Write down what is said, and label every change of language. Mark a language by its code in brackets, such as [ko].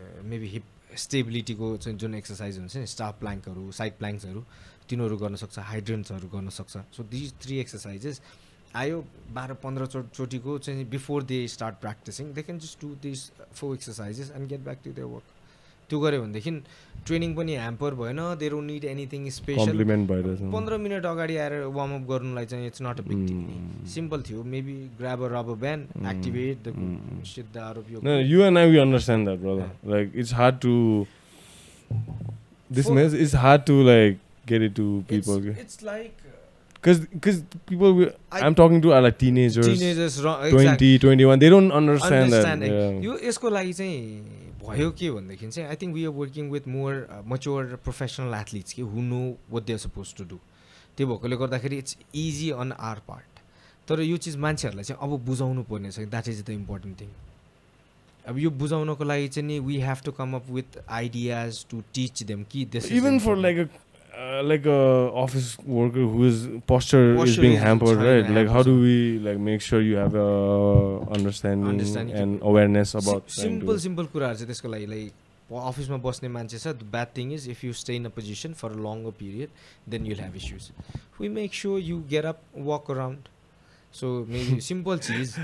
[en] maybe [ne] hip स्टेबिलिटीको चाहिँ जुन exercise हुन्छ नि [en] staff प्लाङ्कहरू side प्लाङ्क्सहरू [ne] तिनीहरू गर्न सक्छ [en] हाइड्रेन्ट्सहरू [ne] गर्न सक्छ [en] so these 3 exercises आयो 12-15 [ne] चोटिको चाहिँ [en] before they start practising they can just do this 4 exercises and get back to their work [ne] त्यो गऱ्यो भनेदेखि ट्रेनिङ पनि ह्याम्पर भएन [en] they don't need anything special [ne] 15 minute अगाडि आएर वार्मअप गर्नुलाई चाहिँ [en] it's not a big thing simple थियो maybe grab a rubber band activate the shit the are of your you and I we understand that brother like it's hard to this mess is hard to like get it to people it's like because people I'm talking to are like teenagers 20 21 they don't understand that [ne] यो यसको लागि चाहिँ भयो के भन्दाखेरि चाहिँ [en] I think we are working with more mature professional athletes के who know what they are suppose to do [ne] त्यो भएकोले गर्दाखेरि [en] it's easy on our part [ne] तर यो चिज मान्छेहरूलाई चाहिँ अब बुझाउनु पर्ने छ [en] that is the important thing [ne] अब यो बुझाउनको लागि चाहिँ नि [en] we have to come up with ideas to teach them कि this even for like a office worker whose posture is being hampered right like how do we like make sure you have a understanding and awareness about [ne] simple कुराहरु चाहिँ त्यसको लागि [en] like [ne] अफिसमा बस्ने मान्छे छ [en] the bad thing is if you stay in a position for a longer period then you'll have issues we make sure you get up walk around so maybe simple चिज